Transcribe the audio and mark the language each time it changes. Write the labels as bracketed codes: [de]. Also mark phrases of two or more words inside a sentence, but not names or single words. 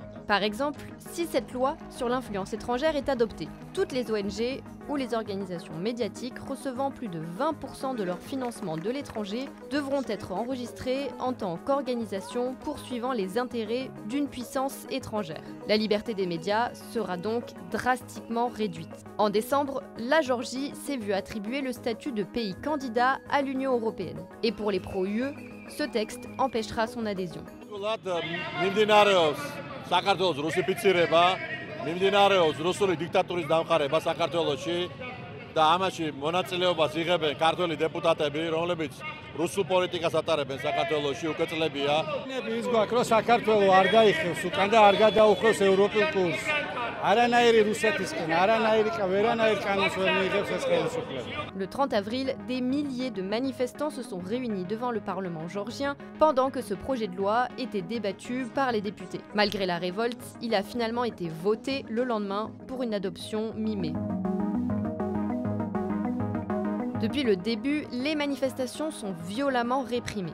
[fr] Par exemple, si cette loi sur l'influence étrangère est adoptée, toutes les ONG ou les organisations médiatiques recevant plus de 20% de leur financement de l'étranger devront être enregistrées en tant qu'organisation poursuivant les intérêts d'une puissance étrangère. La liberté des médias sera donc drastiquement réduite. En décembre, la Géorgie s'est vue attribuer le statut de pays candidat à l'Union européenne. Et pour les pro-UE, ce texte empêchera son adhésion. [ka] საქართველოს რუსიფიცირება, მიმდინარეობს რუსული დიქტატურის დამყარება საქართველოში და ამაში მონაწილეობას იღებენ ქართველი დეპუტატები, რომლებიც რუსულ პოლიტიკას ატარებენ საქართველოში უკვე წლებია. ის გვაქვს, რომ საქართველო არ გაიხევს უკან და არ გადაუხევს ევროპულ კურსს. არანაირი რუსეთისკენ, ვერანაირ კანონს ვერ მიიღებს ეს ხელისუფლება. [fr] Le 30 avril, des milliers de manifestants se sont réunis devant le Parlement géorgien pendant que ce projet de loi était débattu par les députés. Malgré la révolte, il a finalement été voté le lendemain pour une adoption mi-mai. Depuis le début, les manifestations sont violemment réprimées.